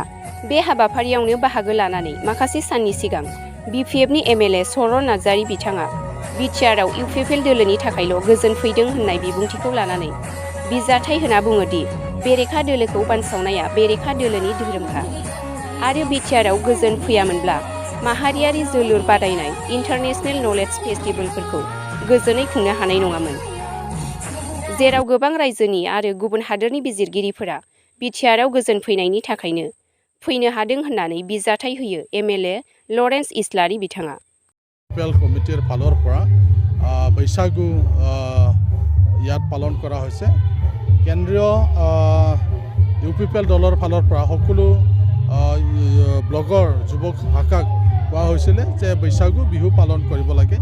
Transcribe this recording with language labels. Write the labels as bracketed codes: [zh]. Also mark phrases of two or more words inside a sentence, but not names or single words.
[brx] बे हाबाफारियावनो बाहागो लानानै माखासे साननि सिगां बिपिएफनि एमएलए सरन नार्जारी बिथाङा बिटिआरआव इउपिपिएल दोलोनि थाखायल' गोजोन फैदों होननाय बिबुंथिखौ लानानै बिजाथाइ होना बुङोदि बेरेखा दोलोखौ बानसावनाया बेरेखा दोलोनि धोरोमखा आरो बिटिआरआव गोजोन फैयामोनब्ला माहारियारि जोलुर बादायनाय इन्टारनेशनेल नलेज फेस्टिभेलफोरखौ गोजोनै खुंनो हानाय नङामोन। जेराव गोबां रायजोनि आरो गुबुन हादोरनि बिजिरगिरिफोरा बिटिआरआव गोजोन फैनायनि थाखायनो फैनो हादों होननानै बिजाथाइ होयो एमएलए लरेन्स इस्लारि बिथाङा। [as] কমিটিৰ ফালৰ পৰা বৈশাগু ইয়াত পালন কৰা হৈছে। কেন্দ্ৰীয় ইউপিপিএল দলৰ ফালৰ পৰা সকলো ব্লগৰ যুৱক শাখাক কোৱা হৈছিলে যে বৈশাগু বিহু পালন কৰিব লাগে।